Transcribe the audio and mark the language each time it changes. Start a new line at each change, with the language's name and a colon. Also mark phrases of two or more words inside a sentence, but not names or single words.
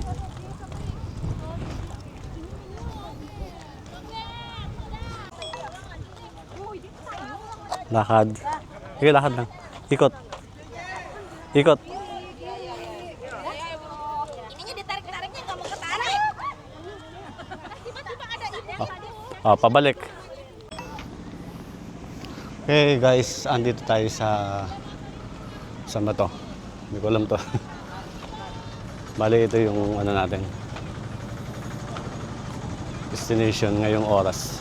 Filipino: Lakad. Sige, lakad lang. Ikot. Ikot.
Indonesian: ininya ditarik-tariknya nggak mau ketarik. Tiba-tiba ada ide.
Filipino: Pabalik.
English: Okay guys,
Filipino: andito tayo sa... Saan ba to? Hindi ko alam to. Bali, ito yung ano natin. Destination ngayong oras.